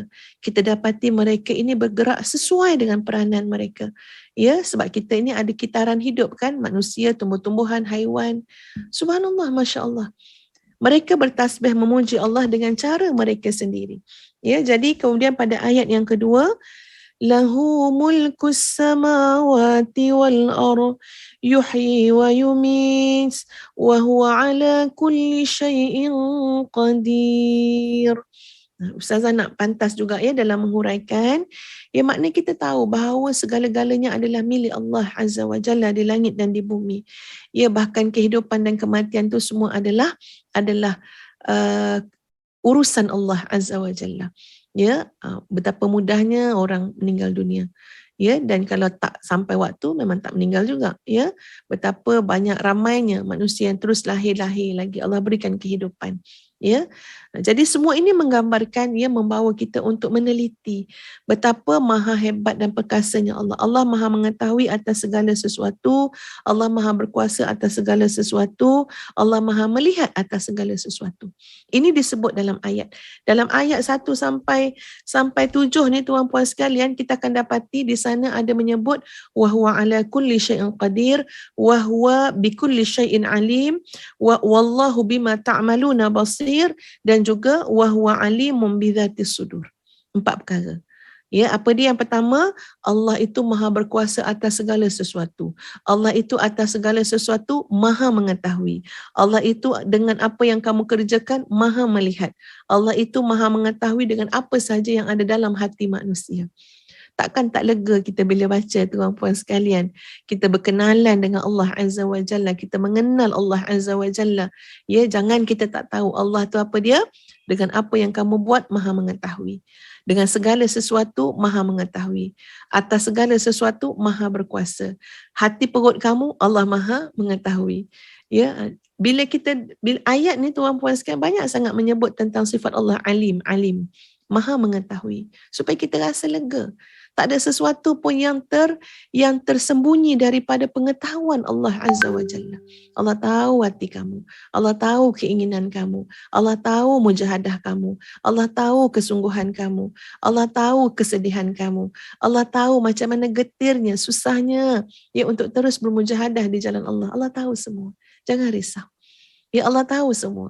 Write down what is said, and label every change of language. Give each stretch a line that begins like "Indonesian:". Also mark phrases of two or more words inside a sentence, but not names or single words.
Malay: Kita dapati mereka ini bergerak sesuai dengan peranan mereka. Ya, sebab kita ini ada kitaran hidup kan, manusia, tumbuh-tumbuhan, haiwan.
Arabic: سبحان الله، ما شاء الله.
Malay: Mereka bertasbih memuji Allah dengan cara mereka sendiri. Ya, jadi kemudian pada ayat yang kedua,
Arabic: له ملك السماوات والأرض يحيي ويميت وهو على كل شيء قدير.
Malay: Ustazah nak pantas juga ya dalam menghuraikan, ya, makna kita tahu bahawa segala-galanya adalah milik
Arabic: الله عز وجل
Malay: di langit dan di bumi. Ya, bahkan kehidupan dan kematian tu semua adalah urusan
Arabic: الله عز وجل.
Malay: Ya, betapa mudahnya orang meninggal dunia. Ya, dan kalau tak sampai waktu memang tak meninggal juga. Ya, betapa banyak ramainya manusia yang terus lahir-lahir lagi Allah berikan kehidupan. Ya, jadi semua ini menggambarkan, ya, membawa kita untuk meneliti betapa maha hebat dan perkasanya Allah. Allah maha mengetahui atas segala sesuatu. Allah maha berkuasa atas segala sesuatu. Allah maha melihat atas segala sesuatu. Ini disebut dalam ayat. Dalam ayat 1 sampai 7 ni tuan-puan sekalian, kita akan dapati di sana ada menyebut
Arabic: وهو على كل شيء قدير، وهو بكل شيء عليم، و والله بما تعملون بصير,
Malay: dan juga
Arabic: وهو عليم بذات الصدور.
Malay: 4 perkara. Ya, apa dia? Yang pertama, Allah itu maha berkuasa atas segala sesuatu. Allah itu atas segala sesuatu maha mengetahui. Allah itu dengan apa yang kamu kerjakan maha melihat. Allah itu maha mengetahui dengan apa saja yang ada dalam hati manusia. Takkan tak lega kita bila baca tuan-puan sekalian. Kita berkenalan dengan
Arabic: الله عز وجل.
Malay: Kita mengenal
Arabic: الله عز وجل.
Malay: Ya, jangan kita tak tahu Allah tu apa dia. Dengan apa yang kamu buat maha mengetahui. Dengan segala sesuatu maha mengetahui. Atas segala sesuatu maha berkuasa. Hati perut kamu Allah maha mengetahui. Ya, bila ayat ni tuan-puan sekalian banyak sangat menyebut tentang sifat Allah alim, maha mengetahui, supaya kita rasa lega. Tak ada sesuatu pun yang tersembunyi daripada pengetahuan
Arabic: الله عز وجل.
Malay: Allah tahu hati kamu. Allah tahu keinginan kamu. Allah tahu mujahadah kamu. Allah tahu kesungguhan kamu. Allah tahu kesedihan kamu. Allah tahu macam mana getirnya, susahnya, ya, untuk terus bermujahadah di jalan Allah. Allah tahu semua. Jangan risau. Ya, Allah tahu semua.